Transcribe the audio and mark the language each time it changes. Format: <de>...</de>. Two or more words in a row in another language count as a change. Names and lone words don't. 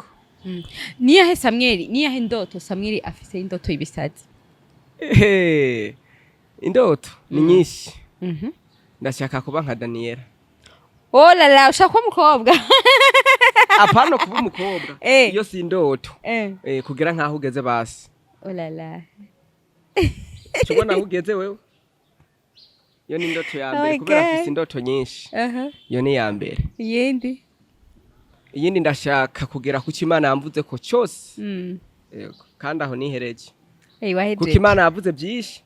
<rn>Niyahe Samuel niyahe ndoto Samuel afise indoto ibisazi. Indoto ni nyinshi. Ndashaka kuba nka Daniela.</rn> <fr>Oh la la</fr> <rn>ushaka kuba umukobwa. Apana kuba umukobwa. Iyo si indoto. Kugira nkaho ugeze basi.</rn> <fr>Oh la la.</fr> <rn>Tubona aho ugeze wewe. Iyo ni indoto ya mbere kubera afise indoto nyinshi. Iyo ni ya mbere. Iyindi ndashaka kugera ku Imana yamvuze ko cyose. Yego kandi aho nihereje. Kuko Imana yavuze byinshi.</rn>